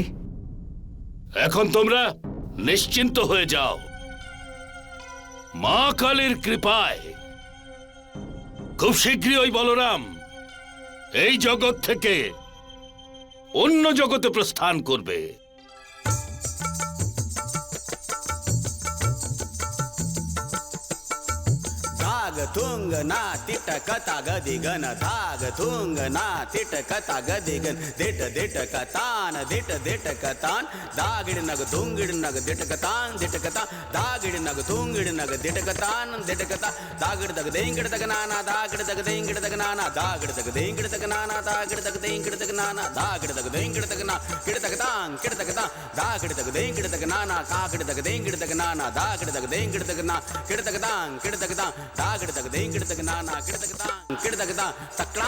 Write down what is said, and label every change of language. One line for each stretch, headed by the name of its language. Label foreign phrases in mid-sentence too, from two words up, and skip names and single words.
Bangla: এখন তোমরা নিশ্চিন্ত হয়ে যাও। মা কালীর কৃপায় খুব শীঘ্রই ওই বলরাম এই জগৎ থেকে অন্য জগতে প্রস্থান করবে। दाग थुंग ना तिटक ताग दिगन धाग थुंग ना तिटक ताग दिगन दिट दिट कतान दिट दिट कतान दागिड़ नग थुंगिड़ नग दिट कतान दागिड़ नग थुंगिड़ नग दिट कतान दागिड़ दग देंगिड़ दग नाना दागिड़ दग देंगिड़ दग नाना दागिड़ दग देंगिड़ दग नाना दागिड़ दग देंगिड़ दग नाना दागिड़ दग देंगिड़ दग ना किड़ दग तांग दागिड़ दग देंगिड़ दग नाना कागिड़ दग देंगिड़ दग नाना दागिड़ दग देंगिड़ दग ना किड़ दग तांग दागिड़ दग देंगिड़ दग नाना किड़ दग तांग तक्रांग